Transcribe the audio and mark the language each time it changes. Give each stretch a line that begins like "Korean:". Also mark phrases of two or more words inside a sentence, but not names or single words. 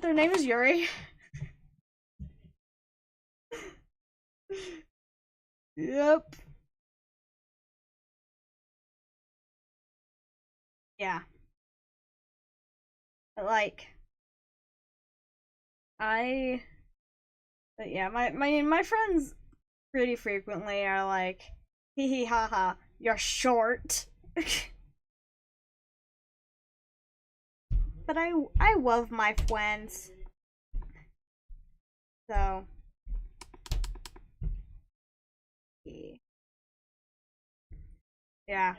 English: Their name is Yuri. Yep. Yeah. Like, but yeah, my friends pretty frequently are like, hee hee ha ha, you're short. But I love my friends. So yeah.